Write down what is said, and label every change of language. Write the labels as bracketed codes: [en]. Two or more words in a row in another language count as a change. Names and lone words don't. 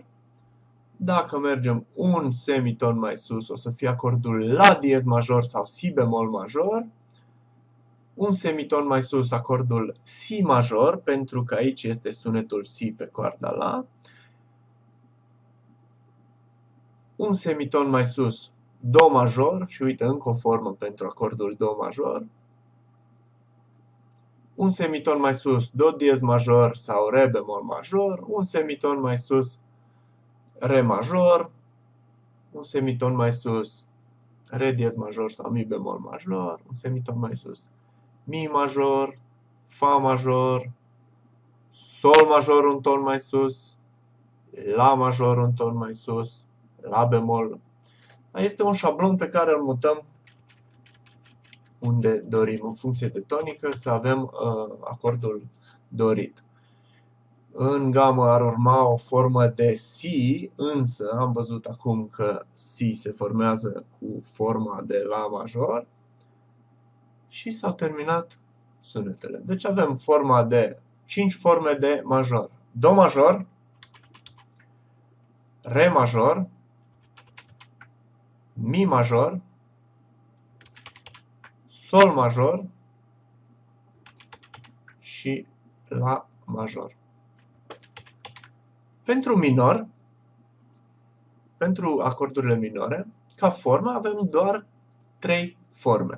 [ro] Dacă mergem un semiton mai sus, o să fie acordul La diez major sau Si bemol major. Un semiton mai sus, acordul Si major, pentru că aici este sunetul Si pe coarda La. Un semiton mai sus, Do major, și uite încă o formă pentru acordul Do major. Un semiton mai sus, Do diez major sau Re bemol major. Un semiton mai sus, Re major. Un semiton mai sus, Re diez major sau Mi bemol major. Un semiton mai sus, Mi major, Fa major, Sol major un ton mai sus, La major un ton mai sus, La bemol. Este un șablon pe care îl mutăm unde dorim, în funcție de tonică, să avem acordul dorit. În gamă ar urma o formă de Si, însă am văzut acum că Si se formează cu forma de La major și s-au terminat sunetele. Deci avem forma de 5 forme de major. Do major, Re major, Mi major, Sol major și La major. Pentru minor, pentru acordurile minore, ca formă avem doar 3 forme.